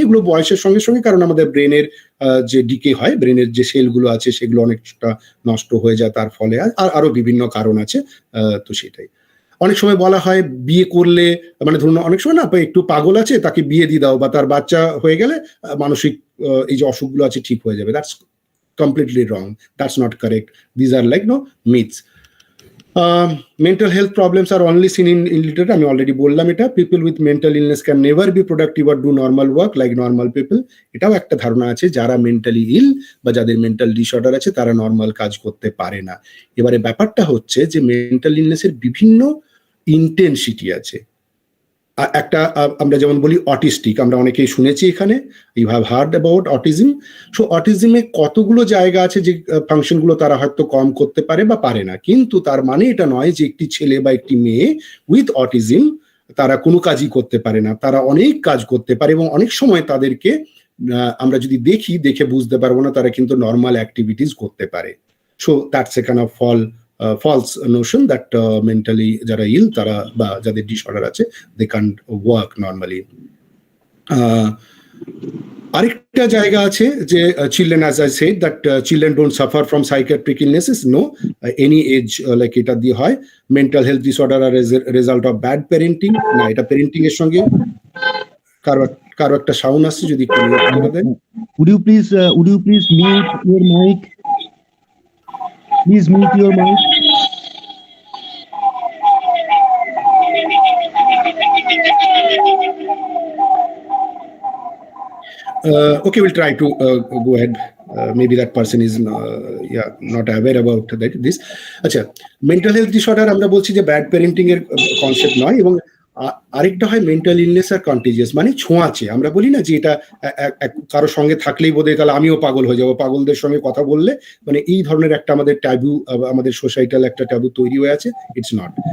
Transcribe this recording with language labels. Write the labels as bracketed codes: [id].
[bn] এগুলো বয়সের সঙ্গে সঙ্গে, কারণ আমাদের ব্রেনের যে ডিকে হয়, ব্রেনের যে সেলগুলো আছে সেগুলো অনেকটা নষ্ট হয়ে যায় তার ফলে, আর আরো বিভিন্ন কারণ আছে। তো সেটাই অনেক সময় বলা হয় বিয়ে করলে, মানে ধরুন অনেক সময় না একটু পাগল আছে তাকে বিয়ে দিয়ে দাও, বা তার বাচ্চা হয়ে গেলে মানসিক এই যে অসুখগুলো আছে ঠিক হয়ে যাবে। [en] That's completely wrong, that's not correct. These are like myths. Mental health problems are only seen in literature. [bn] আমি অলরেডি বললাম এটা। [en] People with mental illness can never be productive or do normal work like normal people. [bn] এটাও একটা ধারণা আছে, যারা mentally ইল বা যাদের মেন্টাল ডিসঅর্ডার আছে তারা নর্মাল কাজ করতে পারে না। এবারে ব্যাপারটা হচ্ছে যে মেন্টাল ইলনেসের বিভিন্ন ইন্টেন্সিটি আছে। একটা আমরা যেমন বলি অটিস্টিক, আমরা অনেকেই শুনেছি এখানে, [en] You have heard about autism. [bn] So অটিজমে কতগুলো জায়গা আছে যে ফাংশনগুলো তারা হয়তো কম করতে পারে বা পারে না, কিন্তু তার মানে এটা নয় যে একটি ছেলে বা একটি মেয়ে উইথ অটিজম তারা কোনো কাজই করতে পারে না। তারা অনেক কাজ করতে পারে এবং অনেক সময় তাদেরকে আমরা যদি দেখে বুঝতে পারবো না, তারা কিন্তু নর্মাল অ্যাক্টিভিটিস করতে পারে। [en] so that's a kind of false notion that mentally [bn] যারা ইল তারা বা যাদের ডিসঅর্ডার আছে [en] they can't work normally. [bn] আরেকটা জায়গা আছে যে [en] children, as I said, that children don't suffer from psychiatric illnesses. No, any age like [bn] এটা দিয়ে হয়। [en] mental health disorder are as a result of bad parenting. [bn] না, এটা প্যারেন্টিং এর সঙ্গে কারো একটা সাউন্ড আসছে, যদি একটু mute then. [en] would you please mute your mic? Please mute your mic. Okay, we'll try to go ahead. Maybe that person is not aware about this. [bn] আচ্ছা, মেন্টাল হেলথ ডিসঅর্ডার আমরা বলছি যে ব্যাড প্যারেন্টিং এর concept নয়, এবং আরেকটা হয় mental illness আর contagious, মানে ছোঁয়াচে। আমরা বলি না যে এটা কারো সঙ্গে থাকলেই বোধহয় তাহলে আমিও পাগল হয়ে যাবো, পাগলদের সঙ্গে কথা বললে, মানে এই ধরনের একটা আমাদের ট্যাবু, আমাদের সোসাইটাল একটা ট্যাবু তৈরি হয়ে আছে। [en] It's not.